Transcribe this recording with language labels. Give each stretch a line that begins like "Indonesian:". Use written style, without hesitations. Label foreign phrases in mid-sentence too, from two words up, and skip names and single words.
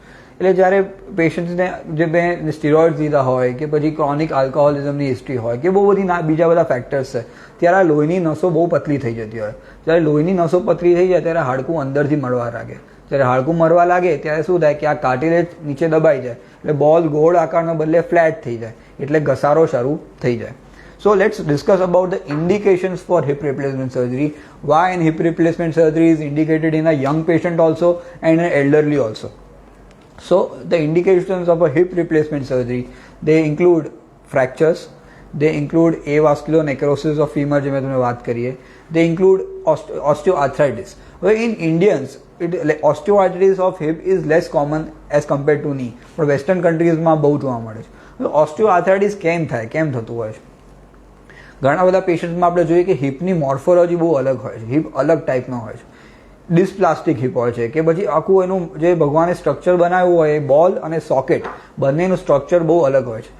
Gujarati: એટલે જ્યારે પેશન્ટ્સને જે મેં સ્ટીરોઇડ્સ લીધા હોય કે પછી
English: chronic alcoholismની history
Gujarati: હોય કે બહુ બધી બીજા બધા ફેક્ટર્સ છે, ત્યારે આ લોહીની નસો બહુ પતલી થઈ જતી હોય. જ્યારે લોહીની નસો પતલી થઈ જાય ત્યારે હાડકું અંદરથી મળવા લાગે. જ્યારે હાડકું મળવા લાગે ત્યારે શું થાય કે આ કાર્ટિલેજ નીચે દબાઈ જાય એટલે બોલ ગોળ આકારનો બદલે ફ્લેટ થઈ જાય, એટલે ઘસારો શરૂ થઈ જાય.
English: So let's discuss about the indications for hip replacement surgery. Why an hip replacement surgery is indicated in a young patient also and an elderly also. So the indications of a hip replacement surgery, they include fractures, they include avascular necrosis of femur
Gujarati: જે મેં તમને વાત કરીએ,
English: they include osteoarthritis. Well, in Indians, osteoarthritis of hip is less common as compared to knee, but western countries
Gujarati: માં બહુ જોવા મળે છે. osteoarthritis કેમ થાય, કેમ થતું હોય છે? ઘણા બધા પેશન્ટમાં આપણે જોઈએ કે હિપની મોર્ફોલોજી બહુ અલગ હોય છે, હિપ અલગ ટાઈપનો હોય છે.
English: dysplastic hip
Gujarati: હોય છે કે પછી આખું એનું જે ભગવાને સ્ટ્રક્ચર બનાવ્યું હોય એ બોલ અને સોકેટ બંનેનું સ્ટ્રક્ચર બહુ અલગ હોય છે.